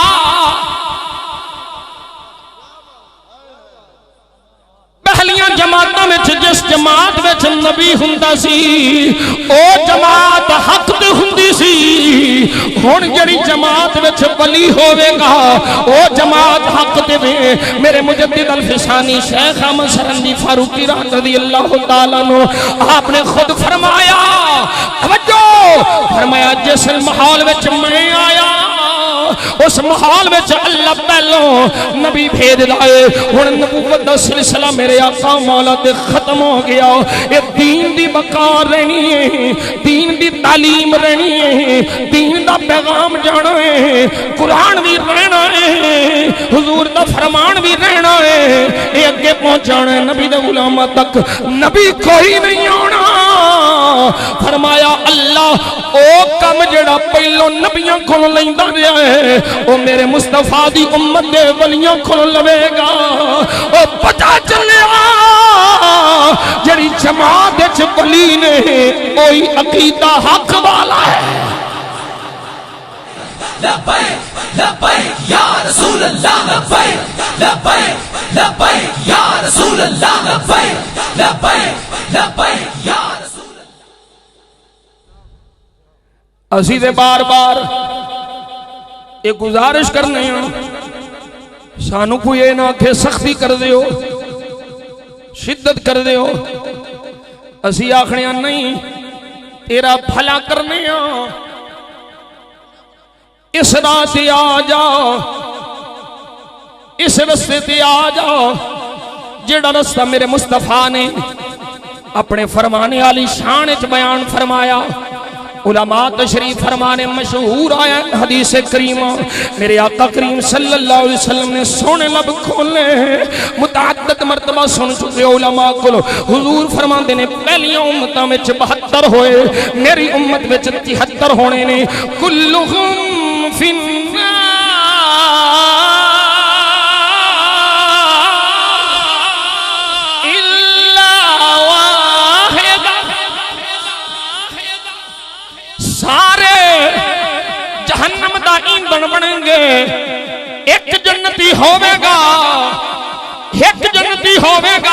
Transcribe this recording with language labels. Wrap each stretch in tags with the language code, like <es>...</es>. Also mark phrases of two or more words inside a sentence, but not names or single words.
<pa>پہلیاں جماعتاں وچ جس جماعت وچ نبی ہوندا سی او جماعت حق تے ہوندی سی، ہن جہڑی جماعت وچ ولی ہووے گا او جماعت حق تے وے. میرے مجدد الف ثانی شیخ احمد سرہندی فاروقی</pa> <ar>رضي الله تعالى عنه</ar> <pa>آپ نے خود فرمایا، توجہ فرمایا، جس ماحول وچ میں آیا اس ماحول میں اللہ پہلوں نبی بھیج لائے. ہن نبوت دا سلسلہ میرے آقا مولا تے ختم ہو گیا. یہ دین دی بقار رہنی ہے، دین دی تعلیم رہنی ہے، دین دا پیغام جانا ہے، قرآن بھی رہنا ہے، حضور دا فرمان بھی رہنا ہے، یہ اگے پہنچانا ہے نبی دے غلاماں تک. نبی کوئی نہیں آنا. فرمایا اللہ او کم جہڑا پہلوں نبیاں کولوں لیندا رہا ہے او میرے مصطفیٰ دی امت دے ولیاں کولوں لوے گا. او پتا چلیا جہڑی جماعت وچ ولی نے اوہی عقیدہ حق والا ہے.</pa> <ar>لبيك لبيك يا رسول الله، لبيك لبيك لبيك يا رسول الله، لبيك لبيك لبيك يا رسول.</ar> <pa>اسی تے بار بار یہ گزارش کرنے سانوں کوئی یہ نا آکھے سختی کر دو، شدت کر دو. اسی آکھنے نہیں، تیرا بھلا کرنے اس راہ سے آ جاؤ، اس رستے تے آ جاؤ جہڑا رستہ میرے مصطفیٰ نے اپنے فرمانے والی شان چ بیان فرمایا. علماء تشریف فرمانے مشہور آیا حدیث کریمہ میرے آقا کریم</pa> <ar>صلى الله عليه وسلم</ar> <pa>نے سوہنے لب کھولے متعدد مرتبہ سن چکے علماء کو حضور فرماتے نے پہلیاں امتاں وچ 72 ہوئے، میری امت وچ 73 ہونے نے.</pa> <ar>كلهم في النار</ar> <pa>سارے جہنم دا ایندھن بنن گے، ایک جنتی ہووے گا، ایک جنتی ہووے گا.</pa>